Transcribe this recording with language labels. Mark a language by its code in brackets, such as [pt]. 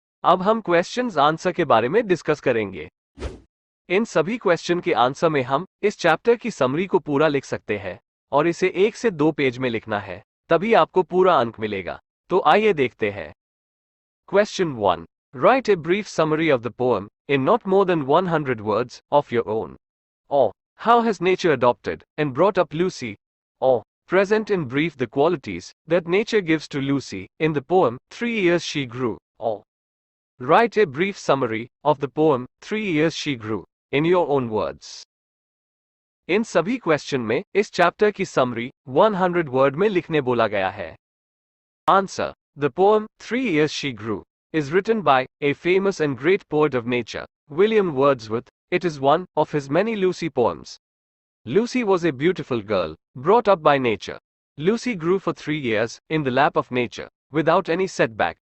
[hi] अब हम questions answer के बारे में डिस्कस करेंगे। इन सभी क्वेश्चन के आंसर में हम इस चैप्टर की समरी को पूरा लिख सकते हैं और इसे 1 से 2 पेज में लिखना है, तभी आपको पूरा अंक मिलेगा। तो आइए देखते हैं। [en] Question 1. Write a brief summary of the poem in not more than 100 words of your own. Or, how has nature adopted and brought up Lucy? Or, present in brief the qualities that nature gives to Lucy in the poem 3 Years She Grew. Or, write a brief summary of the poem 3 Years She Grew in your own words. [hi] इन सभी question में इस chapter की summary 100 word में लिखने बोला गया है। [en] Answer: The poem 3 Years She Grew is written by a famous and great poet of nature, William Wordsworth. It is one of his many Lucy poems. Lucy was a beautiful girl, brought up by nature. Lucy grew for 3 years in the lap of nature, without any setback.